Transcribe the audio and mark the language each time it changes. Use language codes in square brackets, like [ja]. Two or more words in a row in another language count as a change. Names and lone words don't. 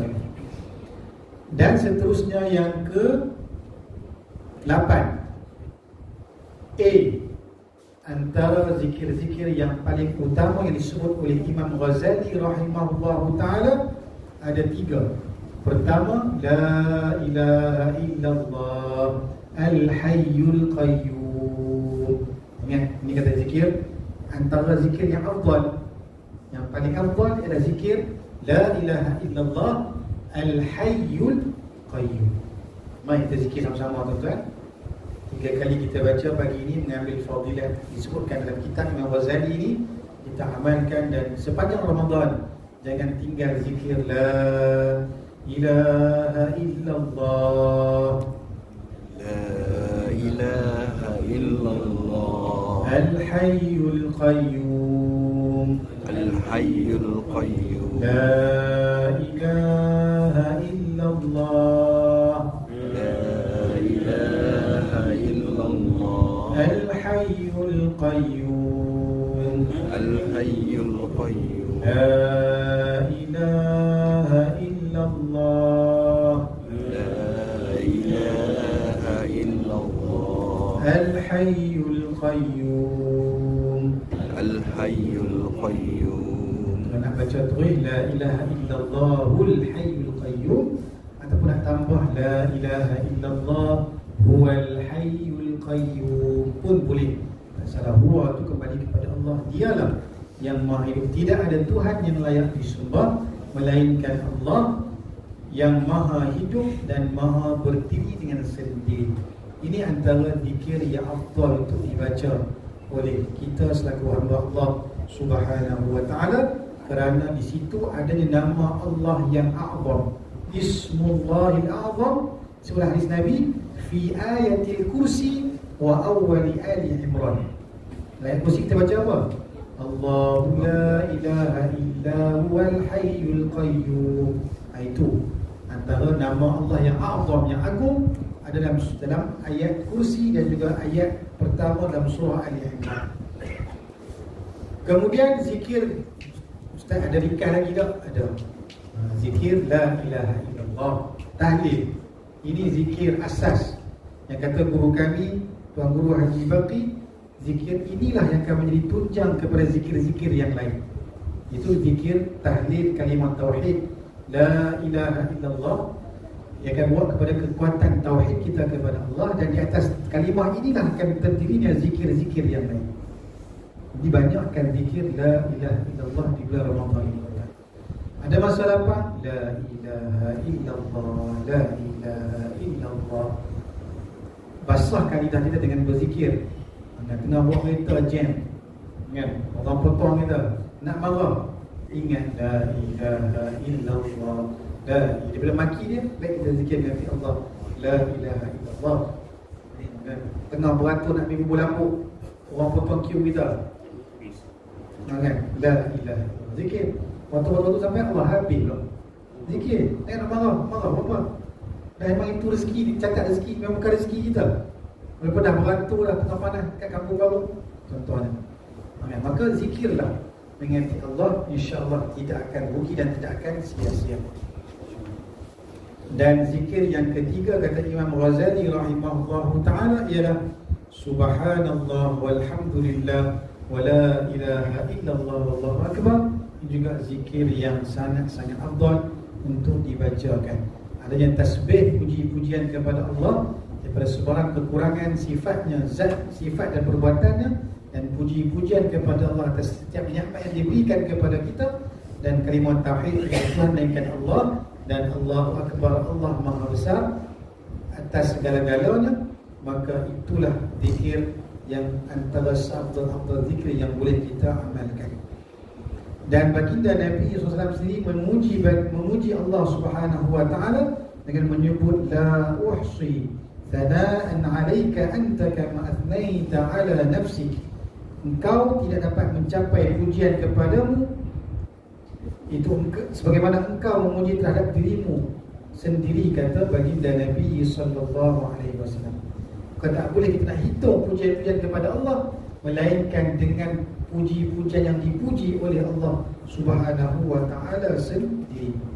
[ms] Dan seterusnya yang ke-8, antara zikir-zikir yang paling utama yang disebut oleh Imam Ghazali [ar] رحمه الله تعالى [ms] ada 3. Pertama, [ar] لا إله إلا الله الحي القيوم. [ms] Ini kata zikir, antara zikir yang afdal, yang paling afdal adalah zikir [ar] لا إله إلا الله الحي القيوم. [ms] Mari kita zikir sama-sama tuan-tuan. 3 kali kita baca pagi ini mengambil fadilat disebutkan dalam kitab Imam Ghazali ini, kita amalkan. Dan sepanjang Ramadan jangan tinggal zikir [ar] لا إله إلا الله, لا إله إلا الله الحي القيوم, الحي القيوم, لا إله إلا الله، الحي القيوم, الحي القيوم, لا إله إلا الله, لا إله إلا الله, الحي القيوم, الحي القيوم. [ms] Kalau nak baca terus [ar] لا إله إلا الله الحي القيوم, [ms] ataupun nak tambah [ar] لا إله إلا الله هو الحي القيوم [ms] pun boleh. Tak salah, huwa itu kembali kepada Allah. Dialah yang maha hidup. Tidak ada Tuhan yang layak disembah melainkan Allah yang maha hidup dan maha berdiri dengan sendiri. Ini antara zikir yang afdal untuk dibaca oleh kita selaku hamba Allah [ar] سبحانه وتعالى, [ms] kerana di situ adanya nama Allah yang a'zam, [ar] اسم الله الأعظم. [ms] Sebelah hadis Nabi, [ar] في آية الكرسي وأول آل عمران. [ms] Ayat kursi kita baca apa? [ar] الله لا إله إلا هو الحي القيوم. [ms] Itu antara nama Allah yang a'zam, yang agung, ada dalam ayat kursi dan juga ayat pertama dalam surah Ali Imran. Kemudian zikir, Ustaz ada ringkas lagi tak? Ada. Zikir [ar] لا إله إلا الله, [ms] tahlil. Ini zikir asas yang kata guru kami, Tuan Guru Haji Baqi, zikir inilah yang akan menjadi tunjang kepada zikir-zikir yang lain. Itu zikir tahlil kalimat tauhid [ar] لا إله إلا الله, [ms] yang akan buat kepada kekuatan tauhid kita kepada Allah. Dan di atas kalimah inilah akan terdirinya zikir-zikir yang lain. Jadi banyakkan zikir [ar] لا إله إلا الله [ms] di bulan Ramadan ini. Ada masalah apa? [ar] لا إله إلا الله، لا إله إلا الله. [ms] Basahkan lidah kita dengan berzikir. Kena buat kereta jam, kan? Orang potong kita, nak marah, ingat [ar] لا إله إلا الله. [ms] Daripada maki dia, baik kita zikir dengan Allah, [ar] لا إله إلا الله. [ms] Tengah beratur nak pergi bubur lampu, orang potong queue kita, kan? [ar] لا إله إلا الله. [ms] Zikir. Waktu-waktu tu sampai Allah habis pula. Zikir. Jangan nak marah apa. Dan memang itu rezeki, cakap rezeki, memang bukan rezeki kita. Walaupun dah beratur dah tengah panas kat kampung baru, contohnya. Maka zikirlah mengingati Allah, insya-Allah tidak akan rugi dan tidak akan sia-sia. Dan zikir yang ketiga kata Imam Ghazali [ar] رحمه الله تعالى [ms] ialah [ar] سبحان الله والحمد لله ولا إله إلا الله والله أكبر. [ms] Ini juga zikir yang sangat-sangat afdal untuk dibacakan. Adanya tasbih, puji-pujian kepada Allah daripada sebarang kekurangan sifatnya, zat, sifat dan perbuatannya, dan puji-pujian kepada Allah atas setiap nikmat yang diberikan kepada kita, dan kalimah tauhid Tuhan melainkan Allah, dan [ar] الله أكبر, [ms] Allah Maha Besar atas segala-galanya. Maka itulah zikir yang antara seafdal-afdal zikir yang boleh kita amalkan. Dan baginda Nabi SAW sendiri memuji Allah [ar] سبحانه وتعالى [ms] dengan menyebut [ar] لا أحصي ثناء عليك أنت كما أثنيت على نفسك. [ms] Engkau tidak dapat mencapai pujian kepadamu itu sebagaimana engkau memuji terhadap dirimu sendiri, kata baginda Nabi [ar] صلى الله عليه وسلم. [ms] Bukan tak boleh kita nak hitung pujian-pujian kepada Allah, melainkan dengan puji-pujian yang dipuji oleh Allah [ar] سبحانه وتعالى [ms] sendiri.